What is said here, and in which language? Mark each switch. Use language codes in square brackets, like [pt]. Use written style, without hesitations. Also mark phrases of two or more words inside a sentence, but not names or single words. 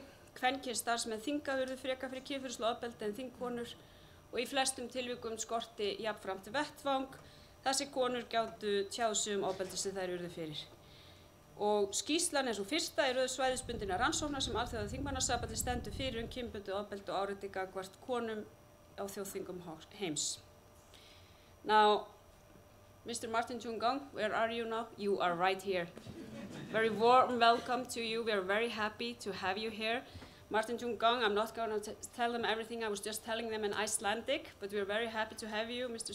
[is] Kvenkyns starfsmenn þinga urðu frekar fyrir kynferðislega ofbeldi en þingkonur og í flestum tilvikum skorti jafnframt vettvang þar sem konur gátu tjáð sig ofbeldi sem þær urðu fyrir. Og skýrslan er svo fyrsta í röð svæðisbundinna rannsóknar sem Alþjóðaþingmannasambandsins stendur fyrir kynbundið ofbeldi og áreiti gagnvart konum á þjóðþingum heims. [en] Now, Mr. Martin Chungong, where are you now? You are right here. Very warm welcome to you. We are very happy to have you here. Martin Chungong, I'm not going to tell them everything. I was just telling them in Icelandic, but we are very happy to have you, Mr.